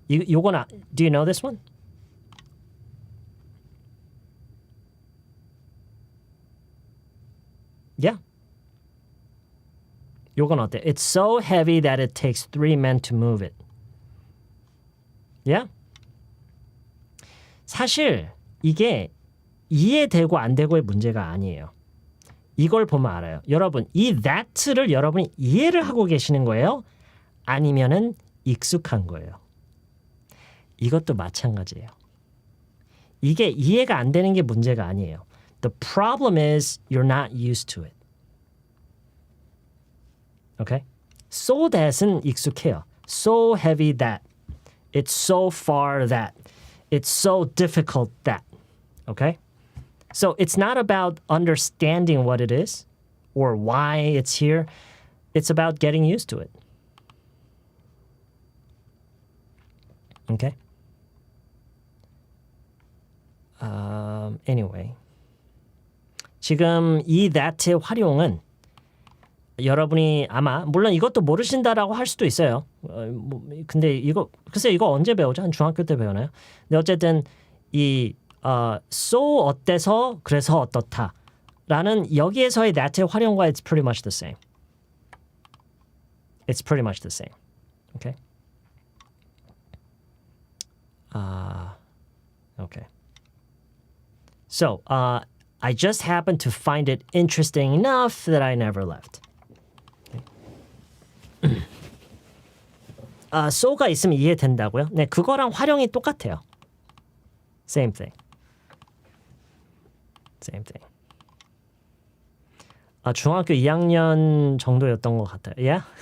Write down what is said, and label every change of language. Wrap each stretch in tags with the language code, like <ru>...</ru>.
<en>요건 do you know this one? Yeah.</en> <ko>요건 어때?</ko> <en>It's so heavy that it takes 3 men to move it. Yeah?</en> <ko>사실 이게 이해되고 안 되고의 문제가 아니에요. 이걸 보면 알아요. 여러분, 이 that를 여러분이 이해를 하고 계시는 거예요? 아니면은 익숙한 거예요? 이것도 마찬가지예요. 이게 이해가 안 되는 게 문제가 아니에요.</ko> <en>The problem is you're not used to it. Okay? So that은</en> <ko>익숙해요.</ko> <en>So heavy that. It's so far that. It's so difficult that. Okay? So it's not about understanding what it is or why it's here. It's about getting used to it. Okay? Anyway.</en> <ko>지금 이 that의 활용은 여러분이 아마 물론 이것도 모르신다라고 할 수도 있어요. 근데 글쎄 이거 언제 배우죠? 한 중학교 때 배우나요? 근데 어쨌든 이 so 어때서 그래서 어떻다라는 여기에서의 that의 활용과</ko> <en>it's pretty much the same. It's pretty much the same. Okay? Okay. So, I just happened to find it interesting enough that I never left.</en> <ko>so가 있으면 이해된다고요? 네, 그거랑 활용이 똑같아요.</ko> <en>Same thing. Same thing.</en> <ko>중학교 2학년 정도였던 것 같아요.</ko> <en>Yeah?</en>